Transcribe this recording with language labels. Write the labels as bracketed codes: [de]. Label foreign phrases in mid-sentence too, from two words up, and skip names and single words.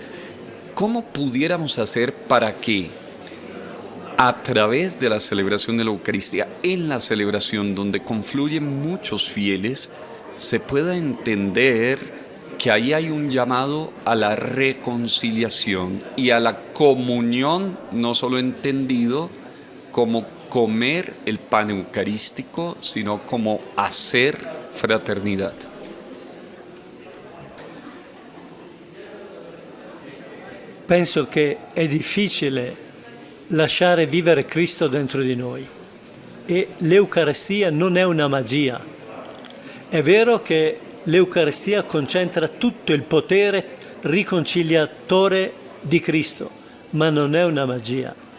[es] ¿Cómo pudiéramos hacer para que a través de la celebración de la Eucaristía, en la celebración donde confluyen muchos fieles, se pueda entender que ahí hay un llamado a la reconciliación y a la comunión, no solo entendido como comer el pan eucarístico, sino como hacer fraternidad? [it] Penso che è difficile lasciare vivere Cristo dentro di noi e l'Eucaristia non è una magia. È vero che l'Eucaristia concentra tutto il potere riconciliatore di Cristo, ma non è una magia.